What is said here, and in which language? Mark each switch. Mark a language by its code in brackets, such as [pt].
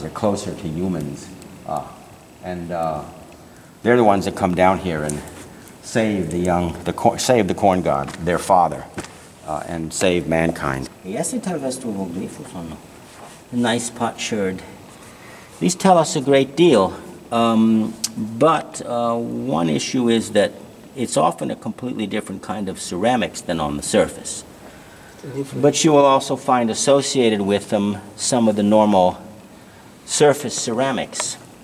[en] They're closer to humans, and they're the ones that come down here and save save the corn god, their father, and save mankind. [es] Yes, tal vez tuvo glifos o no. [en] Nice potsherd. These tell us a great deal. But one issue is that it's often a completely different kind of ceramics than on the surface. But you will also find associated with them some of the normal surface ceramics.